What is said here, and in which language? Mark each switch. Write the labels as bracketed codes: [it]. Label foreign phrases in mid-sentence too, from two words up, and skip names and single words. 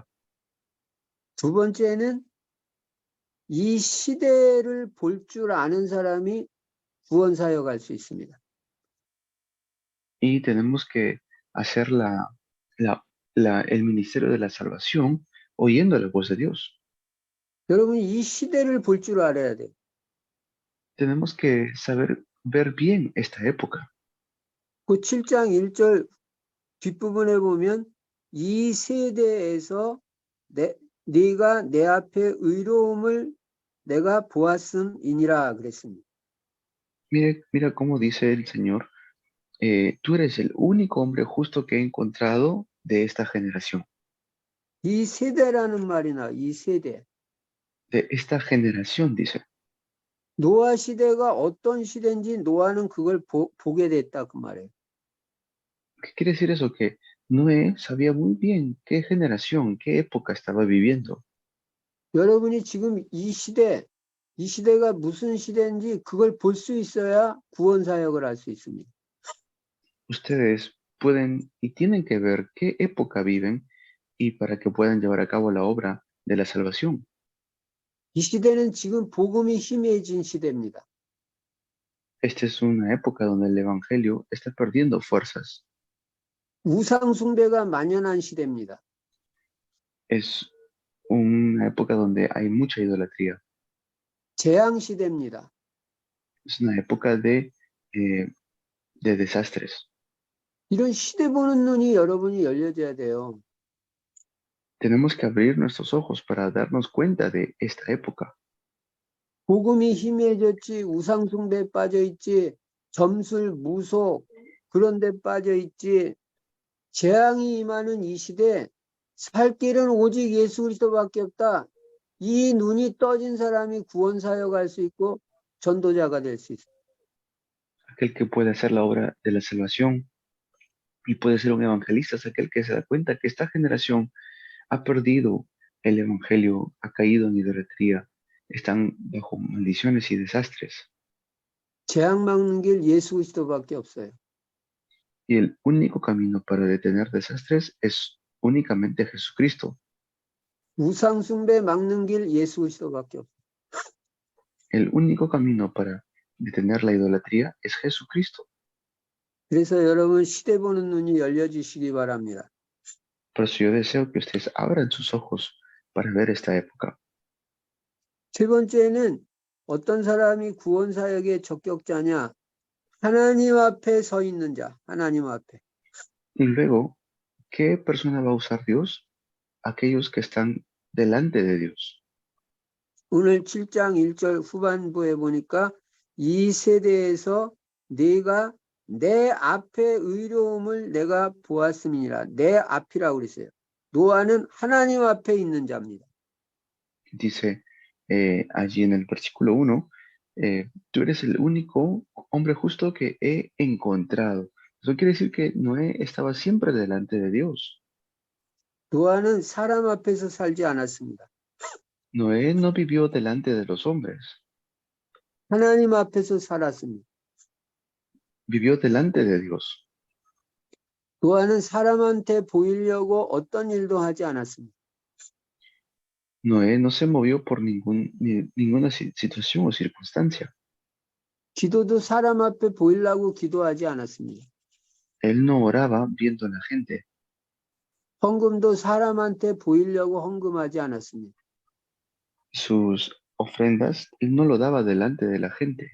[ko] 두 번째는 이 시대를 볼 줄 아는 사람이 구원 사역할 수 있습니다. [es] Y tenemos que hacer el ministerio de la salvación oyendo la voz de Dios. [ko] 여러분 이 시대를 볼 줄 알아야 돼요. [es] Tenemos que saber ver bien esta época. [ko] 그 7장 1절 뒷부분에 보면 이 세대에서 네가 내 앞에 의로움을 내가 보았음이니라 그랬습니다. [es] Mira cómo dice el Señor, tú eres el único hombre justo que he encontrado de esta generación. [ko] 이 세대라는 말이나 이 세대. [es] De esta generación, dice. [ko] 노아 시대가 어떤 시대인지 노아는 그걸 보게 됐다 그 말이에요. [es] ¿Qué quiere decir eso? Que Noé sabía muy bien qué generación, qué época estaba viviendo. [ko] 여러분이 지금 이 시대가 무슨 시대인지 그걸 볼 수 있어야 구원 사역을 할 수 있습니다. [es] Ustedes pueden y tienen que ver qué época viven y para que puedan llevar a cabo la obra de la salvación. [ko] 이 시대는 지금 복음이 희미해진 시대입니다. [es] Esta es una época donde el Evangelio está perdiendo fuerzas. [ko] 우상 숭배가 만연한 시대입니다. [es] Es una época donde hay mucha idolatría. [ko] 재앙 시대입니다. [es] Es una época de desastres. [ko] 이런 시대 보는 눈이 여러분이 열려져야 돼요. [es] Tenemos que abrir nuestros ojos para darnos cuenta de esta época. [ko] 복음이 희미해졌지, 우상 숭배에 빠져 있지, 점술, 무속 그런 데 빠져 있지. 재앙이 임하는 이 시대 살 길은 오직 예수 그리스도밖에 없다. 이 눈이 떠진 사람이 구원 사역할 수 있고 전도자가 될 수 있어요. [es] Aquel que puede hacer la obra de la salvación y puede ser un evangelista es aquel que se da cuenta que esta generación ha perdido el evangelio, ha caído en idolatría, están bajo maldiciones y desastres. [ko] 재앙 막는 길 예수 그리스도밖에 없어요. [es] Y el único camino para detener desastres es únicamente Jesucristo. [ko] 우상 숭배 막는 길 예수 그리스도밖에 없어요. [es] El único camino para detener la idolatría es Jesucristo. [ko] 그래서 여러분 시대 보는 눈이 열려지시기 바랍니다. [es] Por eso yo deseo que ustedes abran sus ojos para ver esta época. [ko] 세 번째는 어떤 사람이 구원 사역의 적격자냐? 하나님 앞에 서 있는 자, 하나님 앞에. [es] Y luego, ¿qué persona va a usar Dios? Aquellos que están delante de Dios. [ko] 오늘 7장 1절 후반부에 보니까 이 세대에서 네가 내 앞에 의로움을 내가 보았음이니라. 내 앞이라고 그랬어요. 노아는 하나님 앞에 있는 자입니다. [es] Dice allí en el versículo 1, tú eres el único hombre justo que he encontrado. Eso quiere decir que Noé estaba siempre delante de Dios. [ko] 노아는 사람 앞에서 살지 않았습니다. [es] Noé no vivió delante de los hombres, [ko] 하나님 앞에서 살았습니다. [es] vivió delante de Dios. [ko] 노아는 사람한테 보이려고 어떤 일도 하지 않았습니다. [es] Noé no se movió por ninguna situación o circunstancia. [ko] 기도도 사람 앞에 보이려고 기도하지 않았습니다. [es] Él no oraba viendo a la gente. [ko] 헌금도 사람한테 보이려고 헌금하지 않았습니다. [es] Sus ofrendas, él no lo daba delante de la gente.